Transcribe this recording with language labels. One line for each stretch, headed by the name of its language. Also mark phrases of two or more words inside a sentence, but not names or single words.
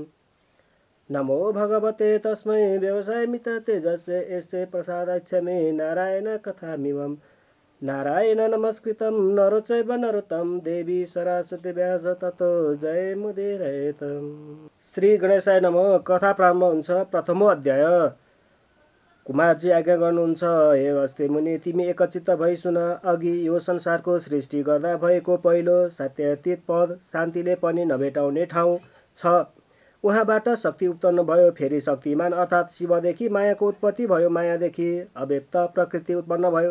Sanskrit: नमो भगवते तस्मै व्यवसायमित तेजसे यस्य प्रसादाक्षमे नारायण कथामिमम्। नारायण नमस्कृतं नरो चैव नरोत्तमं देवी सरस्वती व्यास ततो जय मुदीरयेत्। श्री गणेशाय नमः।
Nepali: कथा प्रारम्भ हुन्छ।
Sanskrit: प्रथमो अध्याय।
Nepali: कुमारजी आज्ञा गर्नुहुन्छ, हे अगस्त्य मुनि, तिमी एकचित्त भई सुन। अघि यो संसारको सृष्टि गर्दा भएको पहिलो सत्यातीत पद शान्तिले पनि नभेटाउने ठाउँ छ। उहाँबाट शक्ति उत्पन्न भयो, फेरि शक्तिमान अर्थात् शिवदेखि मायाको उत्पत्ति भयो, मायादेखि अव्यक्त प्रकृति उत्पन्न भयो।